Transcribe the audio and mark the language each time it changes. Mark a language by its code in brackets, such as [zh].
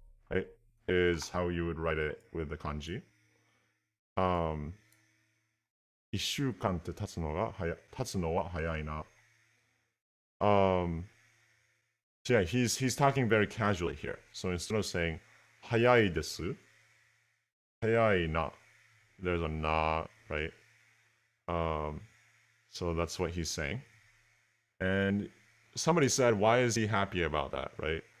[en] Right? Is how you would write it with the kanji. [ja] 1週間って経つのは早いな. [en] So yeah, he's talking very casually here. So instead of saying 早いです, 早いな, there's a na, right? So that's what he's saying. And somebody said, why is he happy about that, right?